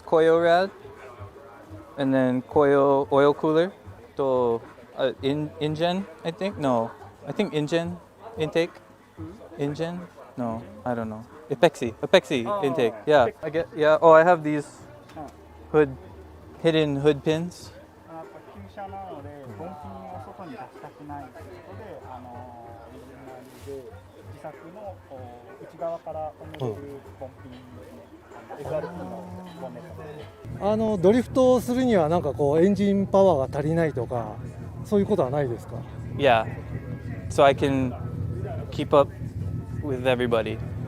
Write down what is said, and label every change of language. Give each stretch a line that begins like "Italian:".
English: A86 coil rad, and then coil oil cooler. To engine, I think. No, I think engine intake. Engine? No, I don't know. Epexi intake. Yeah, I get. Yeah. Oh, I have these hidden hood pins.
Japanese: 旧車なのでボンピンを外に出したくないということで、オリジナルで自作の内側から埋めれるボンピンですね。 SRT のボンネット。ドリフトをするにはなんかこうエンジンパワーが足りないとかそういうことはないですか？
English: Yeah, so I can keep up with everybody.